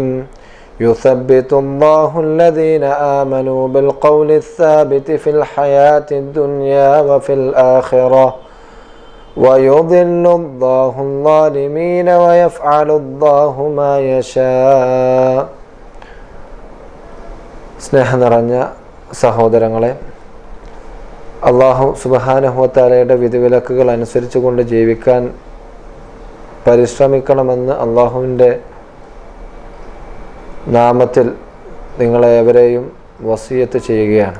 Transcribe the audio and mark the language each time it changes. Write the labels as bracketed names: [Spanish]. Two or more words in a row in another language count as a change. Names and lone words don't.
[Arabic] يثبت الله الذين آمنوا بالقول الثابت في الحياة الدنيا وفي الآخرة ويضل الله الظالمين ويفعل الله ما يشاء. [Malayalam] സ്നേഹം നിറഞ്ഞ സഹോദരങ്ങളെ, [Arabic] الله سبحانه وتعالى [Malayalam] വിധിവിലക്കുകൾ അനുസരിച്ചുകൊണ്ട് ജീവിക്കാൻ പരിശ്രമിക്കണമെന്ന് അല്ലാഹുവിൻ്റെ നാമത്തിൽ നിങ്ങളെ എവരെയും വസിയത്ത് ചെയ്യുകയാണ്.